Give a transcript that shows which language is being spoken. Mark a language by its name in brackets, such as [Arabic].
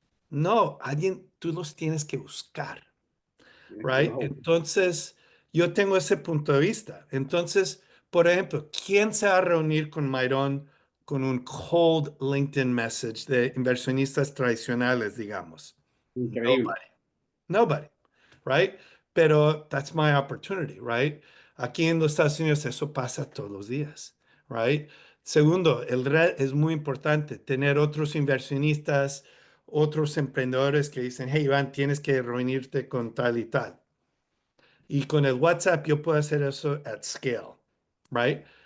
[Spanish] No, tú los tienes que buscar, Tienes que irlos a buscar. Entonces, yo tengo ese punto de vista. Entonces, por ejemplo, ¿quién se va a reunir con Myron con un cold LinkedIn message de inversionistas tradicionales, digamos? Increíble. [English] Nobody. Nobody, right? [Spanish] Pero [English] that's my opportunity, right? [Spanish] Aquí en los Estados Unidos eso pasa todos los días, [English] right? [Spanish] Segundo, el red es muy importante, tener otros inversionistas, otros emprendedores que dicen, hey, Iván, tienes que reunirte con tal y tal. Y con el WhatsApp yo puedo hacer eso [English] at scale, right?